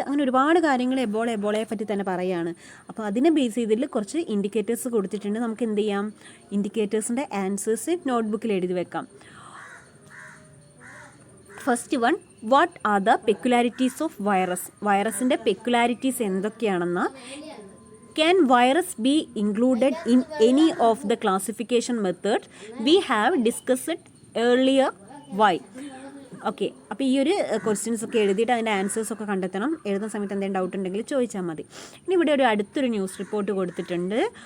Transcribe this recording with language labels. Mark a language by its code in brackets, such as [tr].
[ml] അങ്ങനെ ഒരുപാട് കാര്യങ്ങൾ എബോളയെ പറ്റി തന്നെ പറയുകയാണ്. അപ്പോൾ അതിനെ ബേസ് ചെയ്തിട്ട് കുറച്ച് ഇൻഡിക്കേറ്റേഴ്സ് കൊടുത്തിട്ടുണ്ട്. നമുക്ക് എന്ത് ചെയ്യാം? ഇൻഡിക്കേറ്റേഴ്സിൻ്റെ ആൻസേഴ്സ് നോട്ട്ബുക്കിൽ എഴുതി വെക്കാം. [en] First one, what are the peculiarities of virus. [ml] വൈറസിൻ്റെ പെക്യുലാരിറ്റീസ് എന്തൊക്കെയാണെന്ന്. [en] Can virus be included in any of the classification methods we have discussed earlier? Why? [ml] Okay, അപ്പോൾ ഈ ഒരു ക്വസ്റ്റ്യൻസ് ഒക്കെ എഴുതിയിട്ട് അതിൻ്റെ ആൻസേഴ്സൊക്കെ കണ്ടെത്തണം. എഴുതുന്ന സമയത്ത് എന്തെങ്കിലും ഡൗട്ട് ഉണ്ടെങ്കിൽ ചോദിച്ചാൽ മതി. ഇനി ഇവിടെ അടുത്തൊരു ന്യൂസ് റിപ്പോർട്ട് കൊടുത്തിട്ടുണ്ട്.